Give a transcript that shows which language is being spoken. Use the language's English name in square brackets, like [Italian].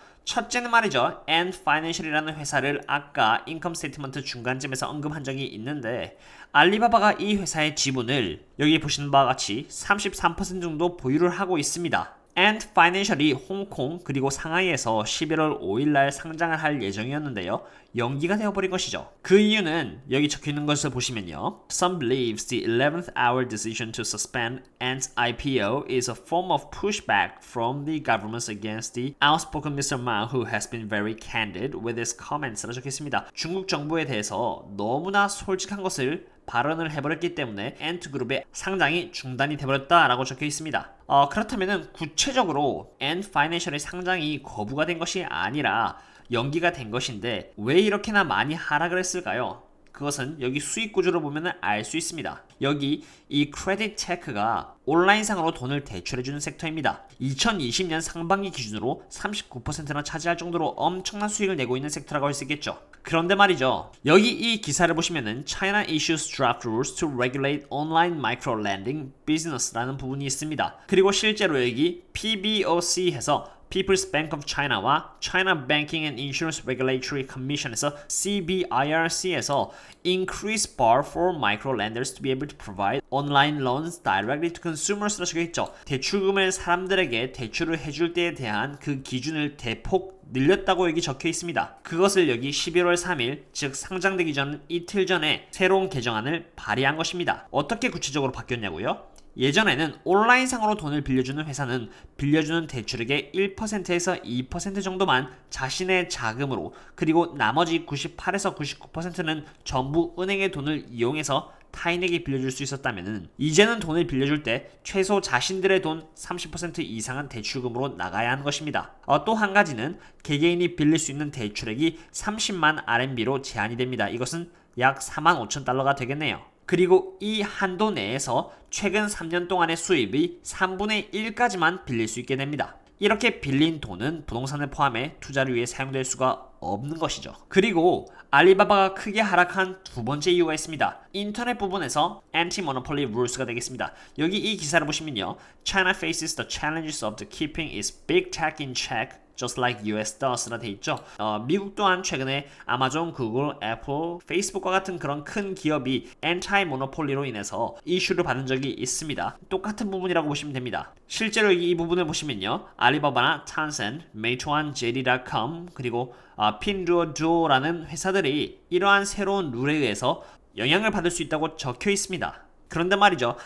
[Korean] 첫째는 말이죠. Ant Financial이라는 회사를 아까 인컴 스테이트먼트 중간쯤에서 언급한 적이 있는데 알리바바가 이 회사의 지분을 여기 보시는 바와 같이 33% 정도 보유를 하고 있습니다. Ant Financial이 홍콩 그리고 상하이에서 11월 5일날 상장을 할 예정이었는데요. 연기가 되어버린 것이죠. 그 이유는 여기 적혀있는 것을 보시면요. [English] Some believes the 11th hour decision to suspend Ant's IPO is a form of pushback from the government against the outspoken Mr. Ma who has been very candid with his comments [Korean] 라고 적혀있습니다. 중국 정부에 대해서 너무나 솔직한 것을 발언을 해버렸기 때문에 엔트그룹의 상장이 중단이 되버렸다라고 적혀 있습니다. 그렇다면 구체적으로 Ant Financial의 상장이 거부가 된 것이 아니라 연기가 된 것인데 왜 이렇게나 많이 하락을 했을까요? 그것은 여기 수익 구조를 보면 알 수 있습니다. 여기 이 크레딧 체크가 온라인상으로 돈을 대출해주는 섹터입니다. 2020년 상반기 기준으로 39%나 차지할 정도로 엄청난 수익을 내고 있는 섹터라고 할 수 있겠죠. 그런데 말이죠. 여기 이 기사를 보시면은 [English] China issues draft rules to regulate online micro-lending business [Korean] 라는 부분이 있습니다. 그리고 실제로 여기 [English] PBOC에서 People's Bank of China와 China Banking and Insurance Regulatory Commission에서 CBIRC에서 increase bar for micro-lenders to be able to provide online loans directly to consumers [Korean] 라고 적혀있죠. 대출금을 사람들에게 대출을 해줄 때에 대한 그 기준을 대폭 늘렸다고 여기 적혀 있습니다. 그것을 여기 11월 3일, 즉 상장되기 전 이틀 전에 새로운 개정안을 발의한 것입니다. 어떻게 구체적으로 바뀌었냐고요? 예전에는 온라인상으로 돈을 빌려주는 회사는 빌려주는 대출액의 1%에서 2% 정도만 자신의 자금으로, 그리고 나머지 98에서 99%는 전부 은행의 돈을 이용해서 타인에게 빌려줄 수 있었다면 이제는 돈을 빌려줄 때 최소 자신들의 돈 30% 이상은 대출금으로 나가야 하는 것입니다. 또 한 가지는 개개인이 빌릴 수 있는 대출액이 30만 RMB로 제한이 됩니다. 이것은 약 4만 5천 달러가 되겠네요. 그리고 이 한도 내에서 최근 3년 동안의 수입이 3분의 1까지만 빌릴 수 있게 됩니다. 이렇게 빌린 돈은 부동산을 포함해 투자를 위해 사용될 수가 없는 것이죠. 그리고 알리바바가 크게 하락한 두 번째 이유가 있습니다. 인터넷 부분에서 Anti-Monopoly Rules가 되겠습니다. 여기 이 기사를 보시면요. [English] China faces the challenges of keeping its big tech in check just like US does [Korean] 라 돼 있죠. 미국 또한 최근에 아마존, 구글, 애플, 페이스북과 같은 그런 큰 기업이 anti-monopoly로 인해서 이슈를 받은 적이 있습니다. 똑같은 부분이라고 보시면 됩니다. 실제로 이 부분을 보시면요. 알리바바나 Tencent, 메이투안, JD.com 그리고 핀두오두오라는 회사들이 이러한 새로운 룰에 의해서 영향을 받을 수 있다고 적혀 있습니다. 그런데 말이죠.